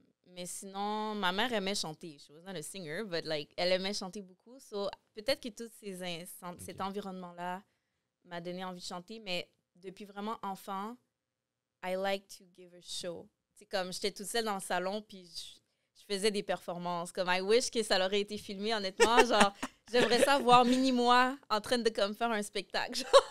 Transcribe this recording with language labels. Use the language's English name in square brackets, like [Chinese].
[French] Mais sinon, ma mère aimait chanter. [English] She was not a singer, but like, [French] elle aimait chanter beaucoup. So peut-être que tout cet environnement-là m'a donné envie de chanter. Mais depuis vraiment enfant, [English] I like to give a show. [French] C'est comme, j'étais toute seule dans le salon, puis je faisais des performances. Comme, [English] I wish [French] que ça aurait été filmé, honnêtement. Genre, j'aimerais ça voir mini-moi en train de comme faire un spectacle.